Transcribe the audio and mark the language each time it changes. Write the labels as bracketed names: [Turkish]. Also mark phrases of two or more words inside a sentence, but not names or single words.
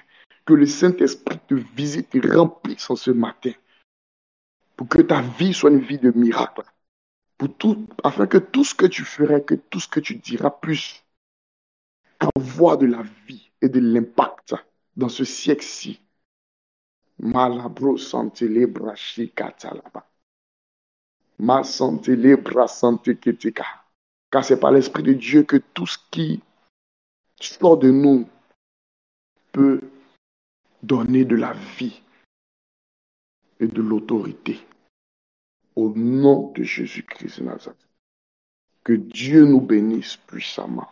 [French] Que le Saint-Esprit te visite et remplisse en ce matin. Pour que ta vie soit une vie de miracle. Afin que tout ce que tu ferais, que tout ce que tu diras puisse avoir de la vie et de l'impact dans ce siècle-ci. Malabro santele brashi katalaba. Ma santele bra sante keteka. Car c'est par l'Esprit de Dieu que tout ce qui sort de nous peut donner de la vie et de l'autorité. au nom de Jésus-Christ de Nazareth. Que Dieu nous bénisse puissamment.